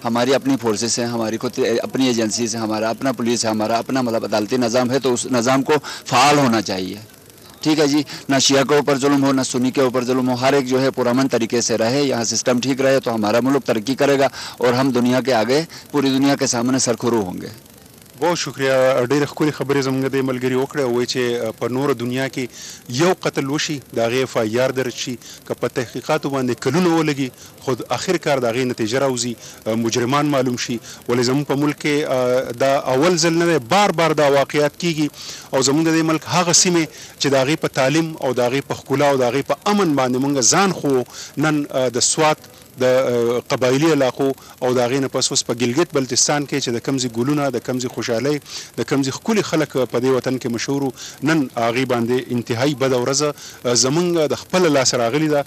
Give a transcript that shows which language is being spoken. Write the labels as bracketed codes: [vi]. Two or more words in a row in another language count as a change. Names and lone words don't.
[ur] ہماری اپنی فورسز ہیں، ہماری خود اپنی ایجنسیز ہیں، ہمارا اپنا پولیس ہے، ہمارا اپنا مطلب عدالتی نظام ہے، تو اس نظام کو فعال ہونا چاہیے، ٹھیک ہے جی؟ نہ شیعہ کے اوپر ظلم ہو، نہ سنی کے اوپر ظلم ہو، ہر ایک جو ہے پرامن طریقے سے رہے، یہاں سسٹم ٹھیک رہے تو ہمارا ملک ترقی کرے گا اور ہم دنیا کے آگے پوری دنیا کے سامنے سرخرو ہوں گے۔ بہت شکریہ، [ps] ډېرې ښکلې خبرې زموږ د ملګري وکړه، وایي چې په نوره دنیا کې یو قتل وشي د هغې FIR درج شي، که په تحقیقاتو باندې کلونه ولګي خو آخر کار د هغې نتیجه راوځي، مجرمان معلوم شي. ولې زموږ په ملک کې دا اول ځل نه دی، بار بار دا واقعیات کیږي او زموږ د دې ملک هغه سیمې چې د هغې په تعلیم او د هغې په ښکلا او د هغې په امن باندې موږ ځان خو نن د سوات د قبایلی علاقو او د هغې نه پس اوس په ګلګت بلتستان کې چې د کمزې ګلونه، د کمزې خوشحالۍ، د کمزې ښکلي خلک په دې وطن کې مشهور وو، نن هغې باندې انتهایی بده ورځ زموږ د خپله لاسه راغلې ده.